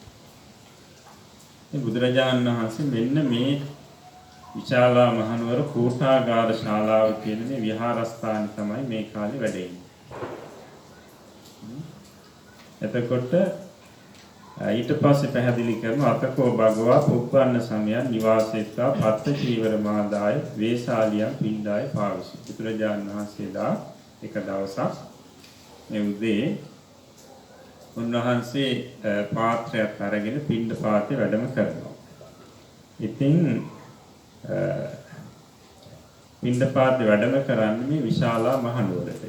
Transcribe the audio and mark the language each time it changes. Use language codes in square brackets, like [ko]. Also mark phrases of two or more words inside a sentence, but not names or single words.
[si] මේ බුදුරජාණන් වහන්සේ මෙන්න මේ විශාලා මහනුවර කෝටාගාර ශාලාව කියන මේ විහාරස්ථාන තමයි මේ කාලේ වැඩ ඉන්නේ. එතකොට ඊට පස්සේ පැහැදිලි කරනවා [pi] අතකෝ භගවා පුප්පන්න සමයන් නිවාසෙත්තා පත්ත චීවර මාදාය වේශාලියන් පින්ඩාය පාවිසි. [si] බුදුරජාණන් වහන්සේලා එක දවසක් මේ උදේ උන්වහන්සේ පාත්‍රයක් අරගෙන පින්ඩපාතේ වැඩම කරනවා. ඉතින් පින්ඩපාතේ වැඩම කරන්නේ මේ විශාලා මහනුවරට.